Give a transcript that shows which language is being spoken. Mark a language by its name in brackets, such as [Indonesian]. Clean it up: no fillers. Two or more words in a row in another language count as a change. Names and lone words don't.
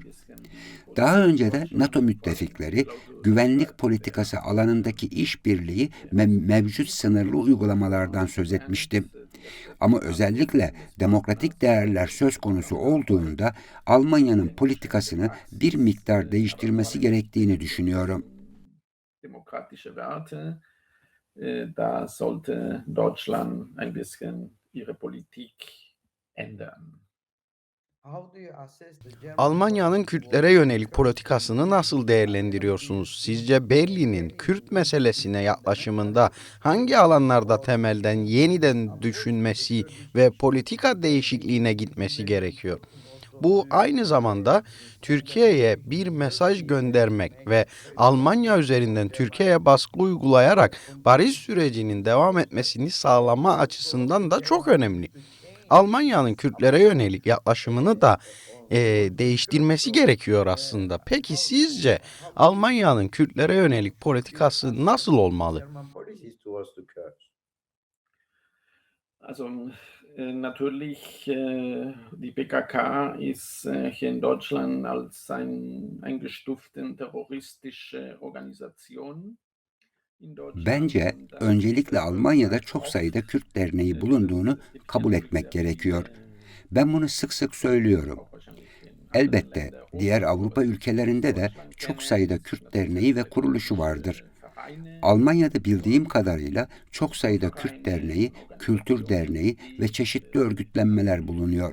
[Turkish] Daha önce de NATO müttefikleri güvenlik politikası alanındaki işbirliği ve mevcut sınırlı uygulamalardan söz etmiştim. Ama özellikle demokratik değerler söz konusu olduğunda Almanya'nın politikasını bir miktar değiştirmesi gerektiğini düşünüyorum. [German] Demokratische Werte, da sollte Deutschland ein bisschen ihre Politik ändern. [Turkish] Almanya'nın Kürtlere yönelik politikasını nasıl değerlendiriyorsunuz? Sizce Berlin'in Kürt meselesine yaklaşımında hangi alanlarda temelden yeniden düşünmesi ve politika değişikliğine gitmesi gerekiyor? Bu aynı zamanda Türkiye'ye bir mesaj göndermek ve Almanya üzerinden Türkiye'ye baskı uygulayarak barış sürecinin devam etmesini sağlama açısından da çok önemli. Almanya'nın Kürtlere yönelik yaklaşımını da değiştirmesi gerekiyor aslında. Peki sizce Almanya'nın Kürtlere yönelik politikası nasıl olmalı? [German] Also natürlich, die PKK ist hier in Deutschland als eingestufte terroristische Organisation. In [Turkish] Bence [German] Deutschland, das [Turkish] öncelikle Almanya'da çok sayıda Kürt derneği bulunduğunu kabul etmek gerekiyor. Ben bunu sık sık söylüyorum. Elbette diğer Avrupa ülkelerinde de çok sayıda Kürt derneği ve kuruluşu vardır. Almanya'da bildiğim kadarıyla çok sayıda Kürt derneği, kültür derneği ve çeşitli örgütlenmeler bulunuyor.